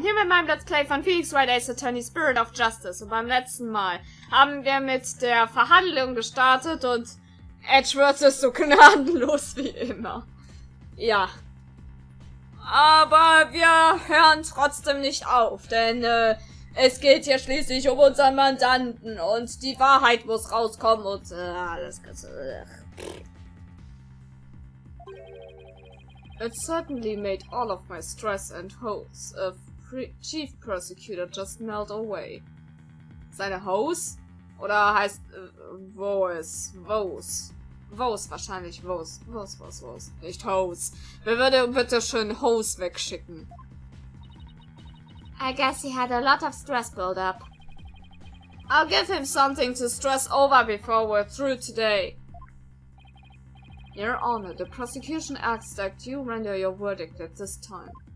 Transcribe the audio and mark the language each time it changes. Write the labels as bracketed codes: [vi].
[de] Hier mit meinem Let's Play von Felix Wright Ace Attorney Spirit of Justice. Und beim letzten Mal haben wir mit der Verhandlung gestartet und Edgeworth ist so gnadenlos wie immer. Ja. Aber wir hören trotzdem nicht auf, denn es geht hier schließlich um unseren Mandanten und die Wahrheit muss rauskommen und alles Ganze. [en] It certainly made all of my stress and hopes of chief prosecutor just melt away. [de] Seine Hose? Oder heißt Vos? Vos wahrscheinlich, Vos. Nicht Hose. Wer würde bitte schön Hose wegschicken? [en] I guess he had a lot of stress build up. I'll give him something to stress over before we're through today. Your Honor, the prosecution asks that you render your verdict at this time.